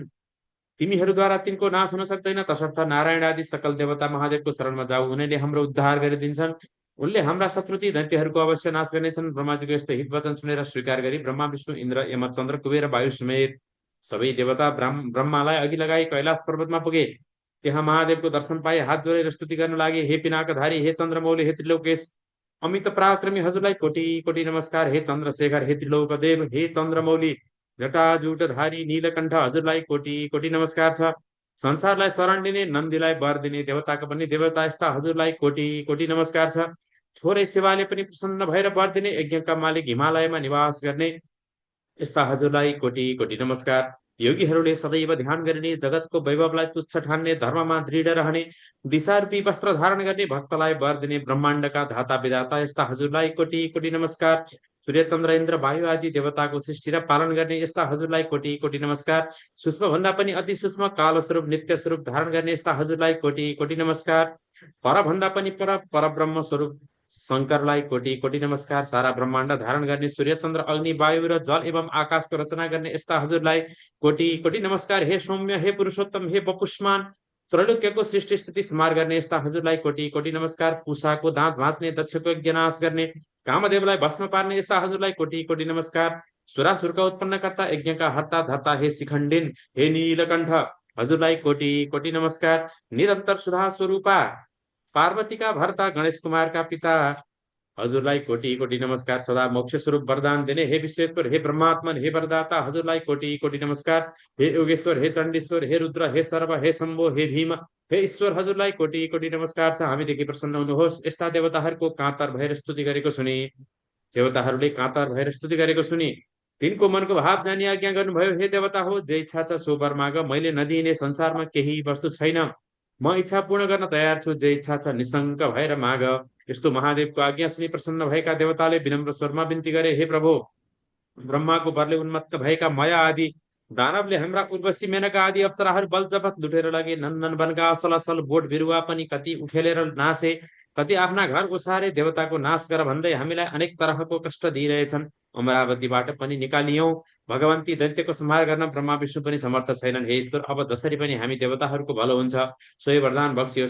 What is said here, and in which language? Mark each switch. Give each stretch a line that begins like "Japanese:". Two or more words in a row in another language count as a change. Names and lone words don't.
Nepali: तिमीहरूद्वारा तिनको नाश हुन सक्दैन। तसर्थ नारायण आदि सकल देवता महादेवको शरणमा जाऊ, उनीले हाम्रो उद्धार गरिदिन्छन्। उनले हाम्रा शत्रु ती दैत्यहरूको अवश्य नाश गर्नेछन्। ब्रह्माजीको यस्तो हित वचन सुनेर स्वीकार गरी ब्रह्मा विष्णु इन्द्र यम चन्द्र कुबेर वायु समेत सबै देवता ब्रह्मालाई अघि लगाई कैलाश पर्वतमा पुगे। त्यहाँ महादेवको दर्शन पाए हात जोडेर स्तुति गर्न लागे। हे पिनाकधारी, हे चन्द्रमौली, हे त्रिलोकेश, अमित पराक्रमी हजुरलाई कोटि कोटि नमस्कार। हे चन्द्रशेखर, हे त्रिलोकदेव, हे चन्द्रमौली जटाजूटधारी नीलकण्ठ, हजुरलाई कोटि कोटि नमस्कार छ। संसारलाई शरण दिने, नन्दीलाई वर दिने, देवताको पनि देवता यस्ता हजुरलाई कोटि कोटि नमस्कार छ। थोरै सेवाले पनि प्रसन्न भएर वर दिने, यज्ञका मालिक हिमालयमा निवास गर्ने यस्ता हजुरलाई कोटि कोटि नमस्कार। योगीहरूले सदैव ध्यान गर्ने, जगतको वैभवलाई तुच्छ ठान्ने, धर्ममा दृढ रहने, दिशारूपी वस्त्र धारण गर्ने, भक्तलाई वर दिने, ब्रह्माण्डका धाता विधाता यस्ता हजुरलाई कोटि कोटि नमस्कार। सूर्य चन्द्र इन्द्र वायु आदि देवताको सृष्टि र पालन गर्ने यस्ता हजुरलाई कोटि कोटि नमस्कार। सूक्ष्म भन्दा पनि अति सूक्ष्म काल स्वरूप नित्य स्वरूप धारण गर्ने यस्ता हजुरलाई कोटि कोटि नमस्कार। पर भन्दा पनि पर ब्रह्म स्वरूप शङ्करलाई कोटि कोटि नमस्कार। सारा ब्रह्माण्ड धारण गर्ने सूर्य चन्द्र अग्नि वायु र जल एवं आकाशको रचना गर्ने यस्ता हजुरलाई कोटि कोटि नमस्कार। हे सौम्य, हे पुरुषोत्तम, हे बपुष्मान, त्रैलोक्यको सृष्टि स्थिति संहार गर्ने यस्ता हजुरलाई कोटी कोटी नमस्कार। पुषाको दाँत भाँच्ने, दक्षको यज्ञ नाश गर्ने, कामदेवलाई भस्म पार्ने यस्ता हजुरलाई कोटी कोटी नमस्कार। सुरासुरका उत्पन्नकर्ता, यज्ञका हर्ता धर्ता हे शिखण्डिन, हे नीलकण्ठ, हजुरलाई कोटी कोटी नमस्कार। निरन्तर सुधा स्वरूपा, पार्वतीका भर्ता, गणेश कुमारका पिता, हजुरलाई कोटी कोटी नमस्कार। सदा मोक्ष स्वरूप वरदान दिने हे विश्वेश्वर, हे ब्रह्मात्मन, हे वरदाता, हजुरलाई कोटी कोटी नमस्कार। हे योगेश्वर, हे चण्डेश्वर, हे रुद्र, हे सर्व, हे शम्भो, हे भीम, हे ईश्वर, हजुरलाई कोटी कोटी नमस्कार छ। हामीदेखि प्रसन्न हुनुहोस्। यस्ता देवताहरूको कातर भएर स्तुति गरेको सुनि, देवताहरूले कातर भएर स्तुति गरेको सुनि तिनको मनको भाव जानी आज्ञा गर्नुभयो। हे देवता हो, जे इच्छा छ सो वर माग, मैले नदिने संसारमा केही वस्तु छैन, म इच्छा पूर्ण गर्न तयार छु, जे इच्छा छ निशङ्क भएर माग। यस्तो महादेवको आज्ञा सुनि प्रसन्न भएका देवताले विनम्र स्वरमा बिन्ती गरे, हे प्रभु, ब्रह्माको बरले उन्मत्त भएका माया आदि दानवले हाम्रा उर्वशी मेनका आदि अप्सराहरू बल जपत लुटेर लगे। नन्दन वनका असल असल बोट बिरुवा पनि कति उखेलेर नासे, कति आफ्ना घर ओसारे देवताको नाश गर भन्दै हामीलाई अनेक तरहको कष्ट दिइरहेछन्। अमरावतीबाट पनि निकालियौं, भगवन्ती दैत्यको संहार गर्न ब्रह्मा विष्णु पनि समर्थ छैनन्। हे ईश्वर, अब जसरी पनि हामी देवताहरूको भलो हुन्छ सोही वरदान बक्सियोस्।